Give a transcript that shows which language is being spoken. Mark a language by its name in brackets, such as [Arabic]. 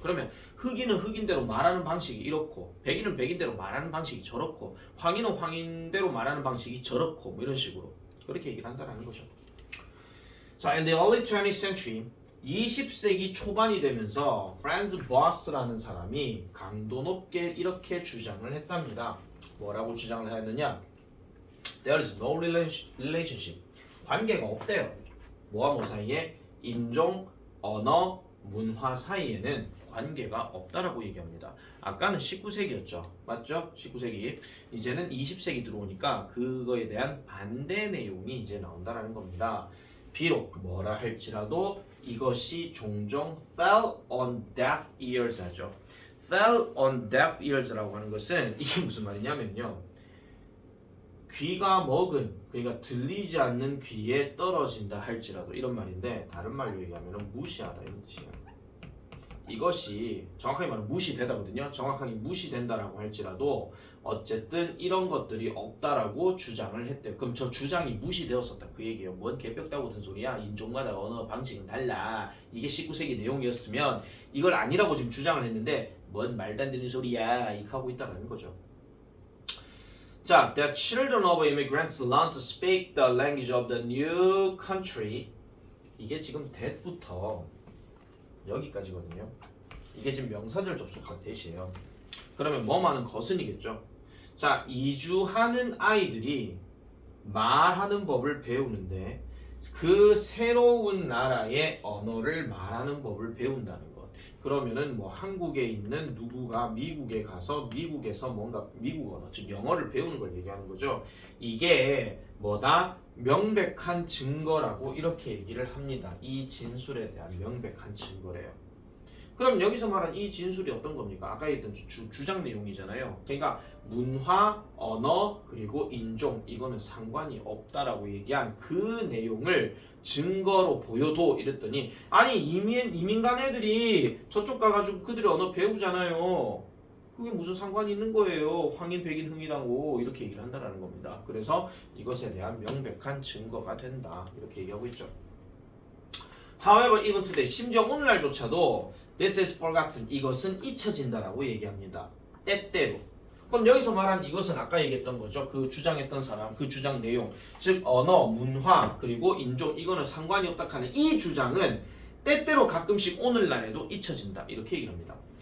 [Korean] 그러면 흑인은 흑인대로 말하는 방식이 이렇고 백인은 백인대로 말하는 방식이 저렇고 황인은 황인대로 말하는 방식이 저렇고 뭐 이런 식으로 그렇게 얘기를 한다는 거죠. 자, in the early 20th century 20세기 초반이 되면서 프란츠 보아스라는 사람이 강도 높게 이렇게 주장을 했답니다. 뭐라고 주장을 했느냐? [English] There is no relationship. [Korean] 관계가 없대요. 뭐와 뭐 사이에? 인종, 언어, 문화 사이에는 관계가 없다라고 얘기합니다. 아까는 19세기였죠. 맞죠? 19세기. 이제는 20세기 들어오니까 그거에 대한 반대 내용이 이제 나온다라는 겁니다. 비록 뭐라 할지라도 이것이 종종 fell on deaf ears 하죠. fell on deaf ears 라고 하는 것은 이게 무슨 말이냐면요. 귀가 먹은, 그러니까 들리지 않는 귀에 떨어진다 할지라도 이런 말인데 다른 말로 얘기하면 무시하다 이런 뜻이에요. 이것이 정확하게 말하면 무시되다거든요. 정확하게 무시된다라고 할지라도 어쨌든 이런 것들이 없다라고 주장을 했대요. 그럼 저 주장이 무시되었었다 그 얘기예요. 뭔 개벽다구 같은 소리야. 인종마다 언어 방식은 달라. 이게 19세기 내용이었으면 이걸 아니라고 지금 주장을 했는데 뭔 말도 안 되는 소리야 이렇게 하고 있다는 거죠. [English] 자, the children of immigrants learn to speak the language of the new country. [Korean] 이게 지금 that부터 여기까지거든요. 이게 지금 명사절 접속사 that이에요. 그러면 뭐만은 거순이겠죠. 자, 이주하는 아이들이 말하는 법을 배우는데 그 새로운 나라의 언어를 말하는 법을 배운다는 것. 그러면은 뭐 한국에 있는 누구가 미국에 가서 미국에서 뭔가 미국 언어, 즉 영어를 배우는 걸 얘기하는 거죠. 이게 뭐다? 명백한 증거라고 이렇게 얘기를 합니다. 이 진술에 대한 명백한 증거래요. 그럼 여기서 말한 이 진술이 어떤 겁니까? 아까 얘기했던 주장 내용이잖아요. 그러니까 문화, 언어, 그리고 인종 이거는 상관이 없다라고 얘기한 그 내용을 증거로 보여도 이랬더니 아니 이민간 애들이 저쪽 가가지고 그들의 언어 배우잖아요. 그게 무슨 상관이 있는 거예요. 황인, 백인, 흥이라고 이렇게 얘기를 한다는 겁니다. 그래서 이것에 대한 명백한 증거가 된다. 이렇게 얘기하고 있죠. [English] However, even today, 심지어 오늘날조차도 This is forgotten. [Korean] 이것은 잊혀진다라고 얘기합니다. 때때로. 그럼 여기서 말한 이것은 아까 얘기했던 거죠. 그 주장했던 사람, 그 주장 내용, 즉 언어, 문화, 그리고 인종 이거는 상관이 없다 하는 이 주장은 때때로 가끔씩 오늘날에도 잊혀진다. 이렇게 얘기를 합니다.